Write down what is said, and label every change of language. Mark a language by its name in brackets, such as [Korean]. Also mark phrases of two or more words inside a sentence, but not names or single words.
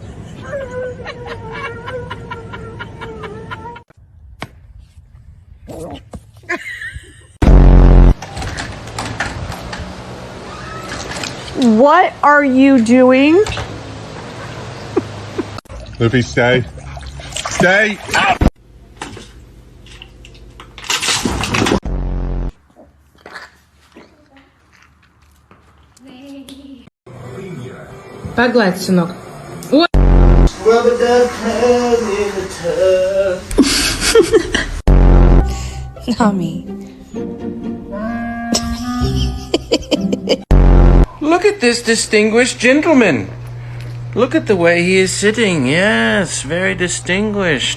[English] What are you doing? Luffy, stay. Stay! [Russian] Так гладь, сынок. [English] Rubber duck hand in the tub. Tommy. Look at this distinguished gentleman. Look at the way he is sitting. Yes, very distinguished.